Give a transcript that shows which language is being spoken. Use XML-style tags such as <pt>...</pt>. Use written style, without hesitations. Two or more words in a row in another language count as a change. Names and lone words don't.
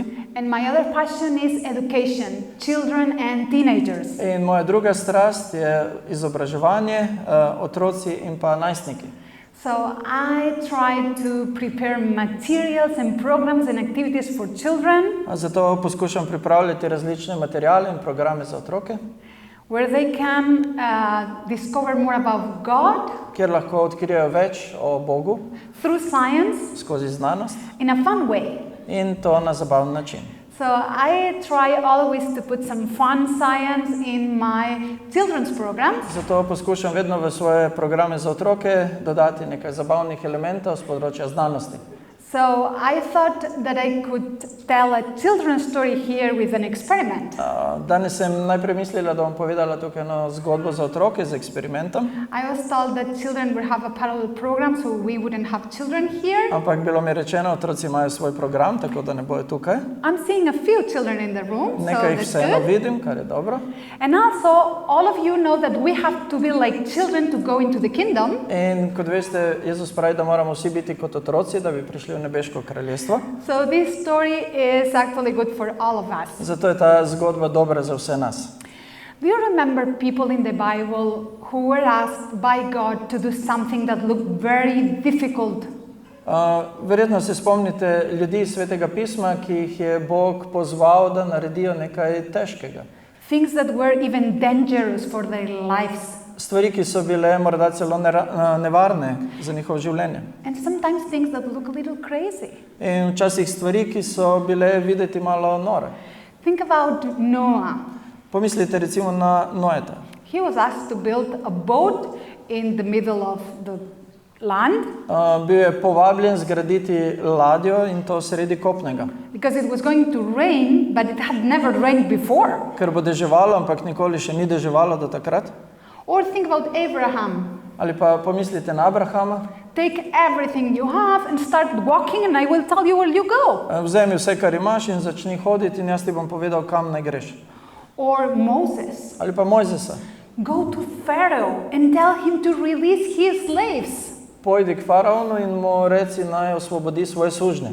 <en>And my other passion is education, children and teenagers.</en> <sl>In moja druga strast je izobraževanje, otroci in pa najstniki.</sl> <en>So I try to prepare materials and programs and activities for children.</en> <sl>Zato poskušam pripravljati različne materiale in programe za otroke.</sl> <en>Where they can discover more about God.</en> <sl>Kjer lahko odkrijejo več o Bogu.</sl> <en>Through science.</en> <sl>Skozi znanost.</sl> <en>In a fun way.</en> <sl>In to na zabaven način.</sl> <en>So I try always to put some fun science in my children's programs.</en> <sl>Zato poskušam vedno v svoje programe za otroke dodati nekaj zabavnih elementov z področja znanosti.</sl> <en>So I thought that I could tell a children's story here with an experiment.</en> <sl>Danes sem najprej mislila, da bom povedala tukaj eno zgodbo za otroke z eksperimentom.</sl> <en>I was told that children would have a parallel program, so we wouldn't have children here.</en> <sl>Ampak bilo mi rečeno, otroci imajo svoj program, tako da ne bojo tukaj.</sl> <en>I'm seeing a few children in the room,</en> <sl>Nekaj jih</sl> <en>so that's</en> <sl>vseeno</sl> <en>good.</en> <sl>vidim, kar je dobro.</sl> <en>And also, all of you know that we have to be like children to go into the kingdom.</en> <sl>In kot veste, Jezus pravi, da moramo vsi biti kot otroci, da bi prišli v nebeško kraljestvo.</sl> <en>So this story is actually good for all of us.</en> <sl>Zato je ta zgodba dobra za vse nas.</sl> <en>Do you remember people in the Bible who were asked by God to do something that looked very difficult?</en> <sl>Verjetno se spomnite ljudi iz Svetega pisma, ki jih je Bog pozval, da naredijo nekaj težkega.</sl> <en>Things that were even dangerous for their lives.</en> <sl>stvari, ki so bile morda celo nevarne za njihovo življenje.</sl> <en>And sometimes things that look a little crazy.</en> <sl>In včasih stvari, ki so bile videti malo nore.</sl> <en>Think about Noah.</en> <sl>Pomislite recimo na Noeta.</sl> <en>He was asked to build a boat in the middle of the land.</en> <sl>Bil je povabljen zgraditi ladjo in to sredi kopnega.</sl> <en>Because it was going to rain, but it had never rained before.</en> <sl>Ker bo deževalo, ampak nikoli še ni deževalo do takrat.</sl> <en>Or think about Abraham.</en> <sl>Ali pa pomislite na Abrahama.</sl> <en>Take everything you have and start walking and I will tell you where you go.</en> <sl>Vzemi vse, kar imaš in začni hoditi in jaz ti bom povedal, kam naj greš.</sl> <en>Or Moses.</en> <sl>Ali pa Mojzesa.</sl> <en>Go to Pharaoh and tell him to release his slaves.</en> <sl>Pojdi k faraonu in mu reci, naj osvobodi svoje sužnje.</sl>